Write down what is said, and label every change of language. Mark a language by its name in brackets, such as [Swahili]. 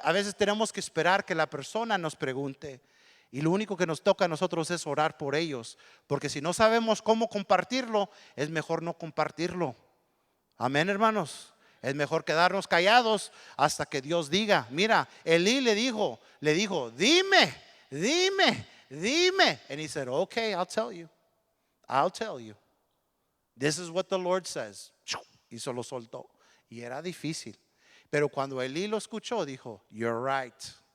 [Spanish] A veces tenemos que esperar que la persona nos pregunte. Y lo único que nos toca a nosotros es orar por ellos. Porque si no sabemos cómo compartirlo, es mejor no compartirlo. Amén, hermanos. Es mejor quedarnos callados hasta que Dios diga. Mira, Elí le dijo, dime. [English] And he said, okay, I'll tell you. This is what the Lord says. [Spanish] Y se lo soltó. Y era difícil. Pero cuando Elí lo escuchó, dijo: [English] you're right.